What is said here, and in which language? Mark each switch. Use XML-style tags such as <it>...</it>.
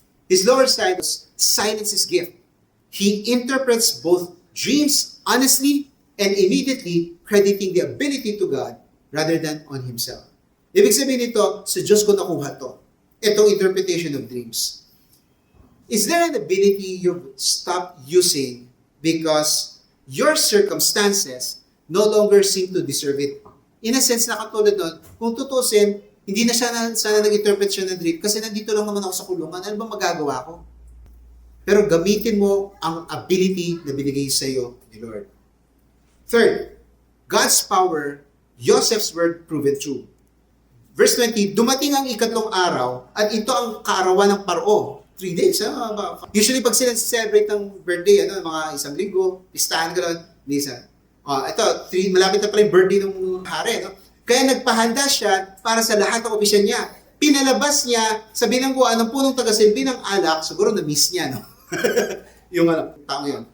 <en>His lowered status silences his gift. He interprets both dreams honestly and immediately crediting the ability to God rather than on himself.</en> <tl>Ibig sabihin nito, sa Diyos ko nakuha to. Itong interpretation of dreams.</tl> <en>Is there an ability you've stopped using because your circumstances no longer seem to deserve it? In a sense,</en> <tl>nakatulad nun, kung tutusin, hindi na sana nag-interpret siya ng dream kasi nandito lang naman ako sa kulungan. Ano bang magagawa ko? Pero gamitin mo ang ability na binigay sa iyo ni Lord.</tl> <en>Third, God's power, Joseph's word proven true.</en> <tl>Verse 20, dumating ang ikatlong araw at ito ang kaarawan ng Paro. 3 days. Usually pag sila celebrate ng birthday, mga 1 linggo, pistahan ka lang, minsan. Malapit na pala yung birthday ng hari. No? Kaya nagpahanda siya para sa lahat ng opisyal niya. Pinalabas niya sa bilangguan ng punong tagasilbi ng alak, siguro na-miss niya, no? yung taong yun.</tl>